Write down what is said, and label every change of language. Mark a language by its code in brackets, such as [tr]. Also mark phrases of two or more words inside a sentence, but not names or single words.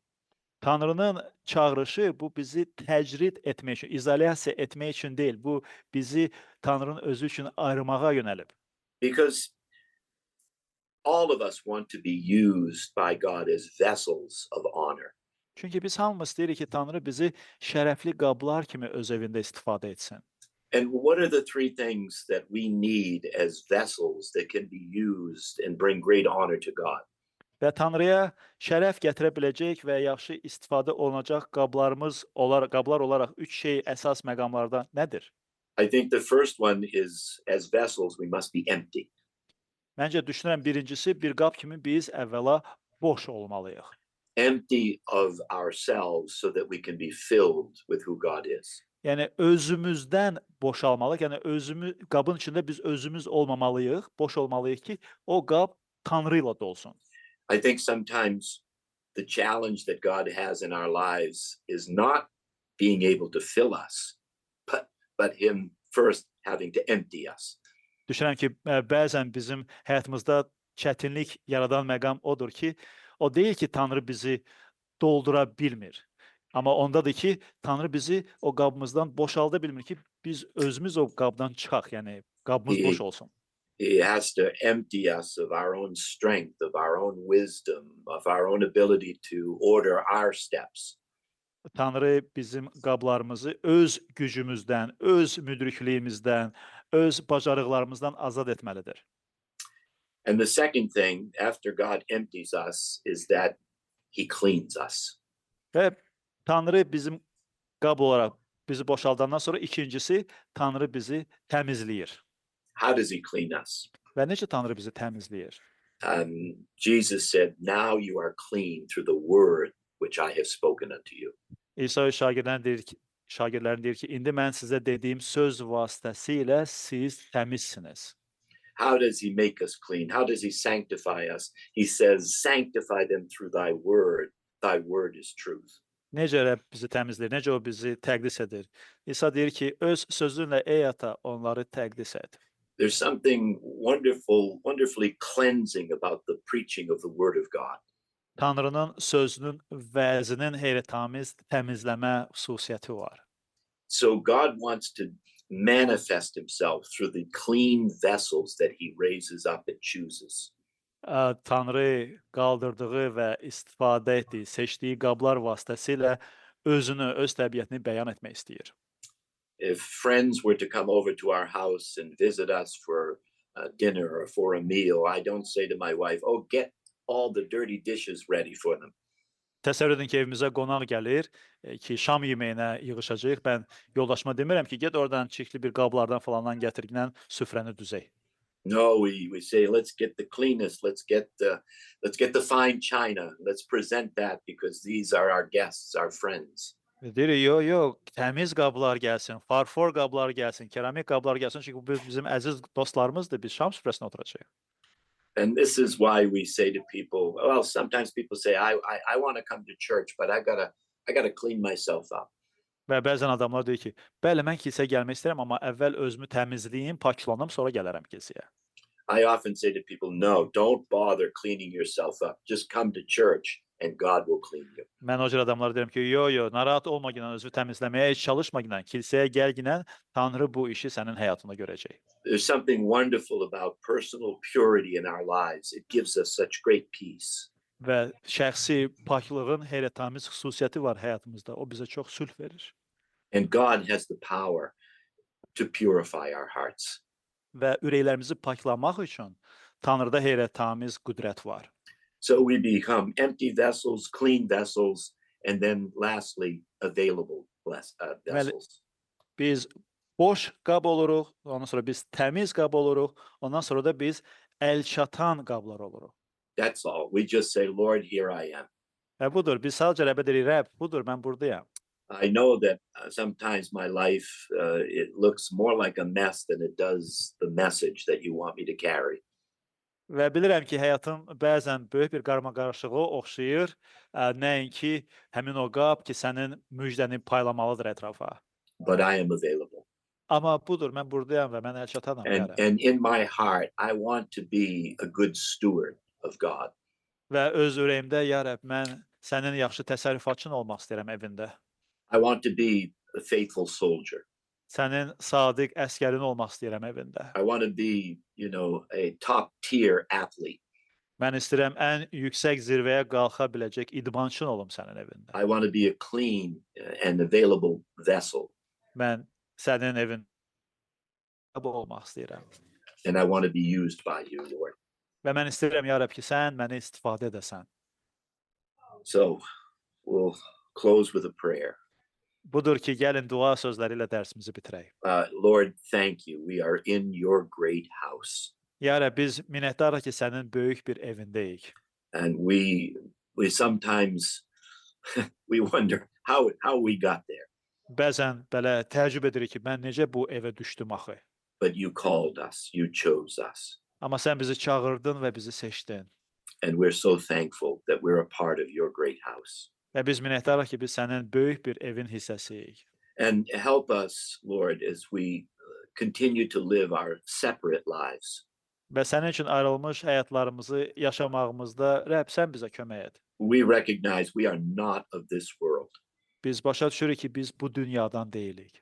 [az] Tanrının çağırışı bu bizi təcrid etmək üçün, izolyasiya etmək üçün deyil. Bu bizi Tanrının özü üçün ayırmağa yönəlib. [en] Because all of us want to be used by God as vessels of honor. [az] Çünki biz hamımız istəyirik ki, Tanrı bizi şərəfli qablar kimi öz evində istifadə etsin. [en] And what are the three things that we need as vessels that can be used and bring great honor to God? [az] Və Tanrıya şərəf gətirə biləcək və yaxşı istifadə olunacaq qablar olaraq üç şey əsas məqamlardan nədir? [en] I think the first one is, as vessels, we must be empty. [az] Məncə düşünürəm birincisi bir qab kimi biz əvvəla boş olmalıyıq. [en] Empty of ourselves so that we can be filled with who God is. [az] Yəni özümüzdən boşalmalıyıq. Yəni qabın içində biz özümüz olmamalıyıq, boş olmalıyıq ki, o qab Tanrı ilə dolsun. [en] I think sometimes the challenge that God has in our lives is not being able to fill us, but Him first having to empty us. [az] Düşünürəm ki, bəzən bizim həyatımızda çətinlik yaradan məqam odur ki, o deyil ki, Tanrı bizi doldura bilmir. Amma ondadır ki, Tanrı bizi o qabımızdan boşalda bilmir ki, biz özümüz o qabdan çıxaq, yəni qabımız boş olsun. [en] He has to empty us of our own strength, of our own wisdom, of our own ability to order our steps. [az] Tanrı bizim qablarımızı öz gücümüzdən, öz müdrikliyimizdən, öz bacarıqlarımızdan azad etməlidir. [en] And the second thing, after God empties us, is that he cleans us. [az] Və Tanrı bizim qab olaraq bizi boşaldandan sonra ikincisi Tanrı bizi təmizləyir. [en] How does he clean us? [az] Və necə Tanrı bizi təmizləyir? [en] Jesus said, now you are clean through the word which I have spoken unto you. [az] İsa şagirdlərin deyir ki, indi mən sizə dediyim söz vasitəsilə siz təmizsiniz. [en] How does he make us clean? How does he sanctify us? He says, sanctify them through thy word. Thy word is truth. [az] Necə Rəbb bizi təmizləyir, necə o bizi təqdis edir? İsa deyir ki, öz sözünlə ey ata onları təqdis et. [en] There's something wonderfully cleansing about the preaching of the word of God. [az] Tanrının sözünün, vəzinin heyrətamiz təmizləmə xüsusiyyəti var. [en] So God wants to manifest himself through the clean vessels that he raises up and chooses. [az] Tanrı qaldırdığı və istifadə etdiyi, seçdiyi qablar vasitəsilə özünü, öz təbiətini bəyan etmək istəyir. [en] If friends were to come over to our house and visit us for dinner or for a meal, I don't say to my wife, oh, get all the dirty dishes ready for them. [az] Təsəvvür edin ki, evimizə qonaq gəlir ki, şam yeməyinə yığışacağıq. Mən yoldaşıma demirəm ki, get oradan çirkli bir qablardan falandan gətirginən süfrəni düzək. [en] No, we say, let's get the cleanest, let's get the fine china, let's present that because these are our guests, our friends. [az] Deyirik, yox, təmiz qablar gəlsin, farfor qablar gəlsin, keramik qablar gəlsin, çünki bu bizim əziz dostlarımızdır, biz şam süfrəsinə oturacağıq. [en] And this is why we say to people, well, sometimes people say, I want to come to church, but I gotta clean myself up. [az] Və bəzən adamlar deyir ki, bəli, mən kilsəyə gəlmək istəyirəm, amma əvvəl özümü təmizləyim, paklanım, sonra gələrəm kilsəyə. [en] I often say to people, no, don't bother cleaning yourself up. Just come to church and God will clean you. [az] Mən o cür adamlara deyirəm ki, yox, narahat olma ginən, özünü təmizləməyə heç çalışma ginən, kilsəyə gəl ginən, Tanrı bu işi sənin həyatında görəcək. [en] There's something wonderful about personal purity in our lives. It gives us such great peace. [az] Və şəxsi paklığın heyrətamiz xüsusiyyəti var həyatımızda. O bizə çox sülh verir. [en] And God has the power to purify our hearts. [az] Və ürəklərimizi paklamaq üçün Tanrıda heyrətamiz qüdrət var. [en] So we become empty vessels, clean vessels, and then lastly, available vessels. [az] Biz boş qab oluruq, ondan sonra biz təmiz qab oluruq, ondan sonra da biz əlçatan qablar oluruq. [en] That's all. We just say, Lord, here I am. [az] Və budur, biz sadəcə Rəbbə deyirik, Rəbb, budur, mən buradayam. [en] I know that sometimes my life, it looks more like a mess than it does the message that you want me to carry. [az] Və bilirəm ki, həyatım bəzən böyük bir qarmaqarışığa oxşayır, nəinki həmin o qab ki, sənin müjdəni paylamalıdır ətrafa. [en] But I am available. [az] Amma budur, mən buradayam və mən əlçatanam. [en] And in my heart, I want to be a good steward of God. [az] Və öz ürəyimdə, ya Rəbb, mən sənin yaxşı təsərrüfatçın olmaq istəyirəm evində. [en] I want to be a faithful soldier. [az] Sənin sadiq əskərin olmaq istəyirəm evində. [en] I want to be, a top tier athlete. [az] Mən istəyirəm ən yüksək zirvəyə qalxa biləcək idmançın olum sənin evində. [en] I want to be a clean and available vessel. [az] Mən sənin evində olmaq istəyirəm. [en] And I want to be used by you, Lord. [az] Və mən istəyirəm, ya Rəbb, ki, sən məni istifadə edəsən. [en] So we'll close with a prayer. [az] Budur ki, gəlin dua sözləri ilə dərsimizi bitirək. [en] Lord, thank you. We are in your great house. [az] Ya Rəbb, biz minnətdarıq ki, sənin böyük bir evindəyik. [en] And we sometimes we wonder how we got there. [az] Bəzən belə təəccüb edirik ki, mən necə bu evə düşdüm axı. [en] But you called us, you chose us. [az] Amma sən bizi çağırdın və bizi seçdin. [en] And we're so thankful that we're a part of your great house. [az] Və biz minnətdarıq ki, biz sənin böyük bir evin hissəsiyik. [en] And help us, Lord, as we continue to live our separate lives. [az] Və sənin üçün ayrılmış həyatlarımızı yaşamağımızda Rəbb, sən bizə kömək et. [en] We recognize we are not of this world. [az] Biz başa düşürük ki, biz bu dünyadan deyilik.